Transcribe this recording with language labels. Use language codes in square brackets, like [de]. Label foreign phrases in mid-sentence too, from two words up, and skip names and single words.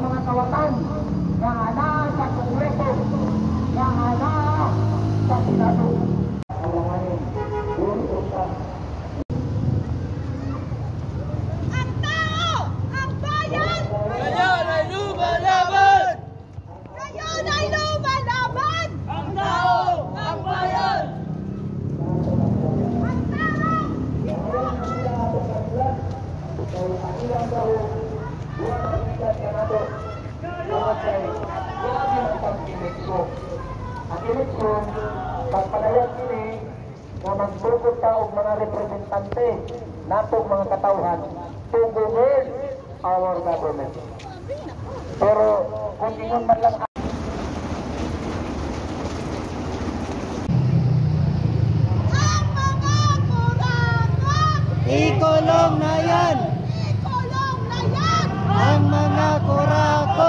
[ceb] kawatan nga ana sa Kongreso, nga ana sa Senado. [tl] Alanganin, ang tao, ang bayan! Ngayon ay lumalaban! Ngayon ay lumalaban! Ang tao, ang bayan! Ang tao! [ceb] Ang eleksyon, pagpalayag ini na magbukod ta og mga representante natong mga katawhan [en] to govern our government. [ceb] Pero kung ingon man lang [tl] Ang mga kurakot! Ikulong na yan! Ikulong na yan! Ang mga kurakot!